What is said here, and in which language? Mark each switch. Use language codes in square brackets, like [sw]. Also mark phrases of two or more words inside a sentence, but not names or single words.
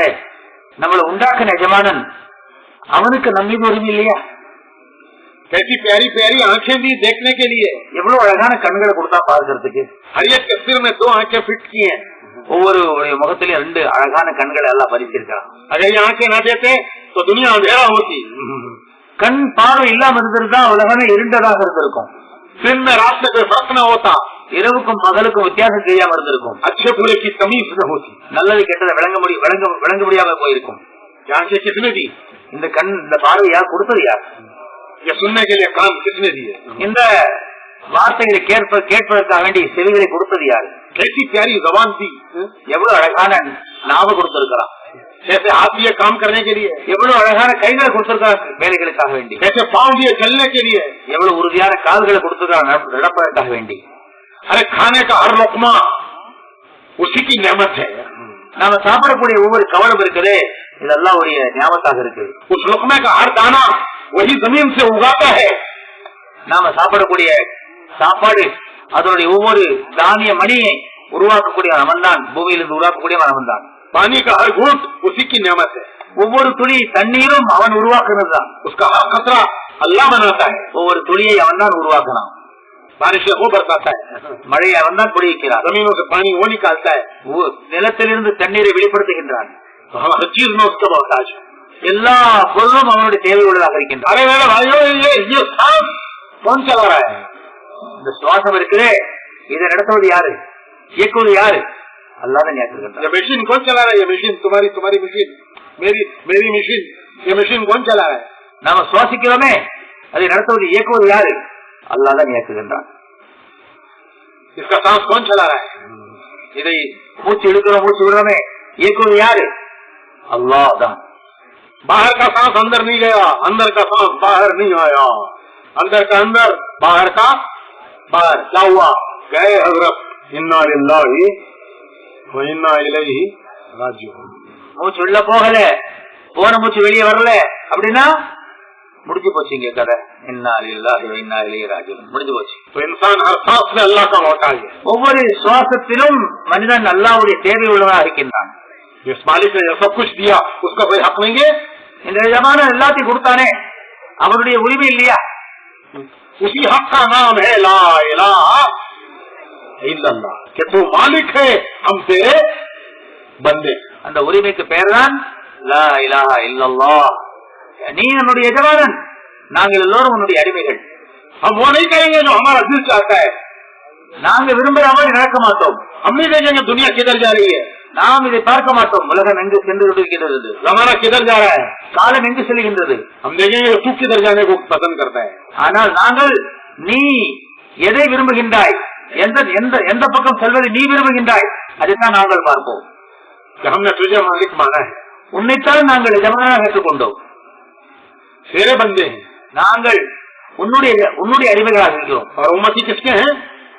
[ta] நம்மளை உண்டாக்குன எஜமானன், அவனுக்கு நம்ம மீது உரிமை இல்லையா? [hi] कैसी प्यारी प्यारी आंखें दी देखने के लिए. [ta] எவ்வளவு அழகான கண்களை கொடுத்தா பார்க்கறதுக்கு. [hi] हर एक के सिर में 2 आंखें फिट की हैं. [ta] ஒவ்வொரு முகத்திலையும் 2 அழகான கண்களை எல்லாம் பதிச்சிருக்கான். [hi] अगर ये आंखें ना देते तो दुनिया अंधेरा होती. [ta] கண் பார்வை இல்லாம இருந்திருந்தா உலகமே இருண்டதாக இருந்திருக்கும். [hi] दिन में रात में कोई फर्क न होता. [ta] இரவுக்கும் பகலுக்கும் வித்தியாசம் தெரியாம இருந்திருக்கும். [hi] अच्छे बुरे की तमीज न होती. [ta] நல்லது கெட்டதை விளங்க முடியாம போயிருக்கும். [hi] आंखें किसने दी? [ta] இந்த கண், இந்த பார்வை யார் கொடுத்தது? யார்? [hi] ये सुनने के लिए कान किसने दिए? [ta] இந்த வார்த்தைகளை கேட்பதற்காக வேண்டி செவிகளை கொடுத்தது யார்? [hi] कैसी प्यारी जबान दी. [ta] எவ்வளவு அழகான நாவ கொடுத்திருக்கிறான். [hi] कैसे हाथ दिए काम करने के लिए. [ta] எவ்வளவு அழகான கைகளை கொடுத்திருக்கான் வேலைகளுக்காக வேண்டி. [hi] कैसे पाँव दिए चलने के लिए. [ta] எவ்வளவு உறுதியான கால்களை கொடுத்திருக்கான் நடப்பதற்காக வேண்டி. [hi] अरे खाने का हर लुकमा उसी की नेमत है. [ta] நாம சாப்பிடக்கூடிய ஒவ்வொரு கவனம் இருக்குது, இதெல்லாம் ஒரு ஞாபகத்தாக இருக்கு. [hi] उस लुकमे का हर दाना वही जमीन से उगाता है. [ta] நாம சாப்பிடக்கூடிய சாப்பாடு அதனுடைய ஒவ்வொரு தானிய மணியை உருவாக்கக்கூடிய அவன் தான், பூமியிலிருந்து உருவாக்கக்கூடிய அவன் தான். [hi] पानी का हर घूंट उसी की नेमत है. [ta] ஒவ்வொரு துளி தண்ணீரும் அவன் உருவாக்குறது தான். [hi] उसका हर खतरा अल्लाह बनाता है. [ta] ஒவ்வொரு துளியை அவன் தான் உருவாக்குறான். [hi] बारिश से वो बरसाता है. [ta] மழையை அவன் தான் பொழிக்கிறான். [hi] जमीनों से पानी वो निकालता है. [ta] நிலத்திலிருந்து தண்ணீரை வெளிப்படுத்துகின்றான். [hi] हर चीज में उसका मोहताज है. [ta] எல்லா பொருளும் அவனுடைய தேவையுள்ளதாக இருக்கின்றான். [hi] अरे मेरे भाइयों, ये सांस कौन चला रहा है? [ta] இந்த சுவாசம் இருக்குதே, இதை நடத்துவது யாரு? இயக்குவது யாரு? அல்லாஹ் நினைக்கிறான். [hi] ये मशीन कौन चला रहा है? ये मशीन तुम्हारी मशीन, मेरी मशीन. ये मशीन कौन चला रहा है? [ta] நாம சுவாசிக்கிறோமே, அதை நடத்துவது இயக்குவது யாரு? அல்லாஹ் தான் இயக்குகின்றான். [hi] इसका सांस कौन चला रहा है? [ta] இதை மூச்சு எடுக்கிறோம், மூச்சு விடுறோமே, இயக்குவது யாரு? அல்லாஹ் தான். [hi] बाहर का सांस अंदर नहीं गया, अंदर का सांस बाहर नहीं आया. अंदर का अंदर, बाहर का बाहर. क्या हुआ? गए हजरत [ar] إنا لله وإنا إليه راجعون. [ta] மூச்சு உள்ள போகல, போன மூச்சு வெளியே வரல அப்படின்னா முடிஞ்சு போச்சு. இங்க கதை [ar] إنا لله وإنا إليه راجعون [ta] முடிஞ்சு போச்சு. [hi] तो इंसान हर सांस में अल्लाह का मोहताज है. [ta] ஒவ்வொரு சுவாசத்திலும் மனிதன் அல்லாஹ்வுடைய தேவை உள்ளவனாக இருக்கின்றான். [hi] जिस मालिक ने सब कुछ दिया उसका कोई हक नहीं है? [ta] இந்த जमाना எல்லாத்தையும் கொடுத்தானே, அவனுடைய உரிமை இல்லையா? [hi] उसी हक का नाम है [ar] لا إله إلا الله, [hi] कि तू मालिक है, हम तेरे बंदे. [ta] அந்த உரிமைக்கு பெயர் தான் [ar] لا إله إلا الله. [ta] நீ நம்முடைய எஜமானன், நாங்கள் எல்லோரும் உன்னுடைய அடிமைகள். [hi] हम वो नहीं करेंगे जो हमारा दिल चाहता है. [ta] நாங்க விரும்புற மாதிரி நடக்க மாட்டோம். [hi] हम नहीं देखेंगे दुनिया किधर जा रही है. [ta] நாம் இதை பார்க்க மாட்டோம். உலகம் எங்கு சென்று கொண்டிருக்கிறது, [hi] जमाना किधर जा रहा है. [ta] காலம் எங்கு செல்கின்றது. [hi] हम देखेंगे तू किधर जाने को पसंद करता है. [ta] ஆனால் நாங்கள் நீ எதை விரும்புகின்றாய், எந்த பக்கம் செல்வதை நீ விரும்புகின்றாய், அதைத்தான் நாங்கள் பார்ப்போம். [hi] हमने तुझे मालिक माना है, [ta] உன்னைத்தான் நாங்கள் எஜமானாக ஏற்றுக்கொண்டோம். [hi] तेरे बंदे हैं. [ta] நாங்கள் உன்னுடைய அடிமைகளாக இருக்கிறோம். [hi] और उम्मती किसके हैं?